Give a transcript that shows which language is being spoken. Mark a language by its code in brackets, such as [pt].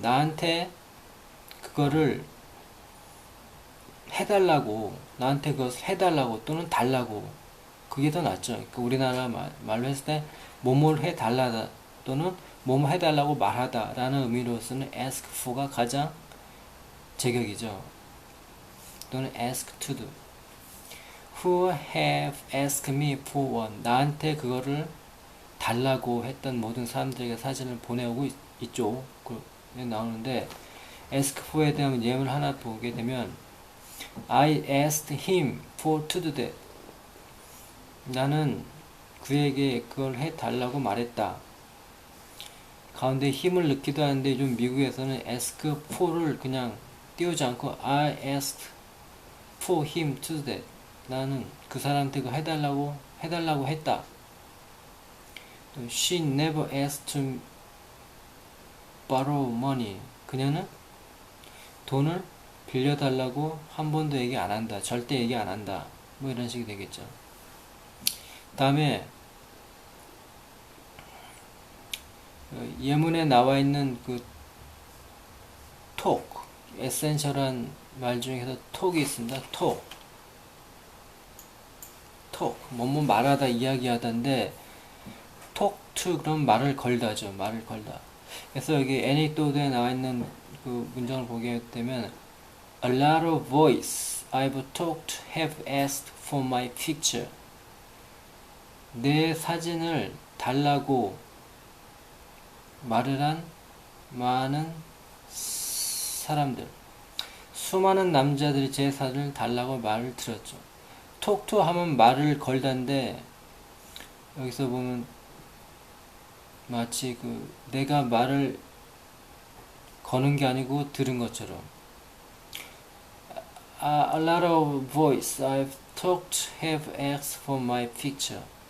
[ko] 나한테 그거를 해달라고, 나한테 그것을 해달라고 또는 달라고. 그게 더 낫죠. 그러니까 우리나라 말로 했을 때 뭐뭘 해달라다 또는 뭐뭐 해달라고 말하다 라는 의미로서는 ask for가 가장 제격이죠. 또는 [en] ask to do. Who have asked me for one. [ko] 나한테 그거를 달라고 했던 모든 사람들에게 사진을 보내오고 있죠. 나오는데 ask for에 대한 예문을 하나 보게 되면 [en] I asked him for to do that. [ko] 나는 그에게 그걸 해달라고 말했다. 가운데 힘을 넣기도 하는데 좀 미국에서는 ask for를 그냥 띄우지 않고 [en] I asked for him to do that. [ko] 나는 그 사람한테 그거 해달라고 했다. [en] She never asked to borrow money. [ko] 그녀는 돈을 빌려달라고 한 번도 얘기 안 한다. 절대 얘기 안 한다. 뭐 이런 식이 되겠죠. 다음에 예문에 나와 있는 그 talk, 에센셜한 말 중에서 톡이 있습니다. 톡, 뭐뭐 말하다, 이야기하다인데 talk to 그럼 말을 걸다죠. 말을 걸다. 그래서 여기 anecdote에 나와 있는 그 문장을 보게 되면 [en] A lot of boys I've talked have asked for my picture. [ko] 내 사진을 달라고 말을 한 많은 사람들, 수많은 남자들이 제 사진을 달라고 말을 들었죠. talk to 하면 말을 걸다인데 여기서 보면 마치 그 내가 말을 거는 게 아니고 들은 것처럼 [en] A lot of boys I've talked have asked for my picture.